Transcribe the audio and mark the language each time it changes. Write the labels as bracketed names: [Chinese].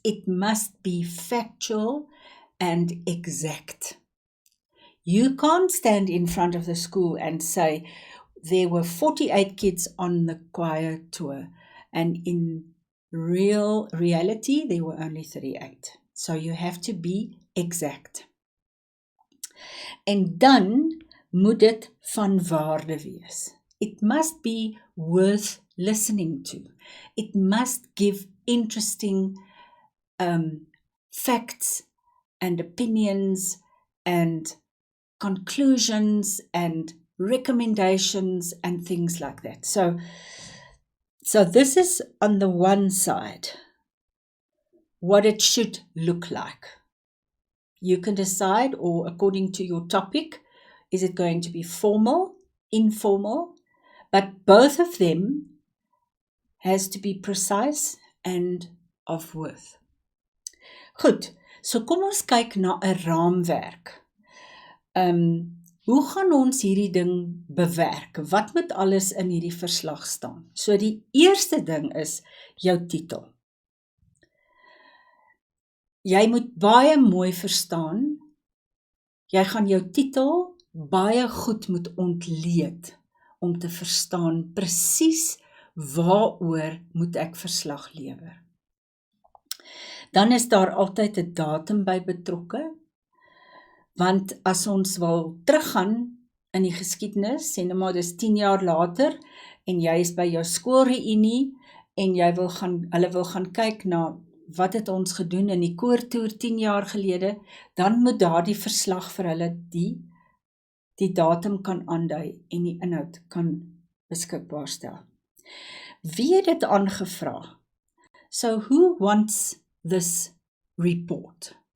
[English] It must be factual and exact. You can't stand in front of the school and say, there were 48 kids on the choir tour, and in reality, there were only 38. So you have to be exact. [Afrikaans] En dan moet dit van waarde wees. [English] It must be worth listening to. It must give interesting facts and opinions and conclusions and recommendations and things like that. So this is on the one side, what it should look like. You can decide, or according to your topic, is it going to be formal, informal, but both of them has to be precise and of worth. [Afrikaans] Goed, so kom ons kyk na 'n raamwerk. Hoe gaan ons hierdie ding bewerk? Wat moet alles in hierdie verslag staan? So die eerste ding is jou titel. Jy moet baie mooi verstaan, jy gaan jou titel baie goed moet ontleed, om te verstaan presies waaroor moet ek verslag lewer. Dan is daar altyd 'n datum by betrokke, want as ons wil teruggaan in die geskiedenis, sê nou maar dis 10 jaar later, en jy is by jou skoolreunie, en hulle wil gaan kyk na wat het ons gedoen in die koortoer 10 jaar gelede, dan moet daardie verslag vir hulle die datum kan aandui en die inhoud kan beskikbaar stel. Wie het dit aangevra? [English] So who wants this report?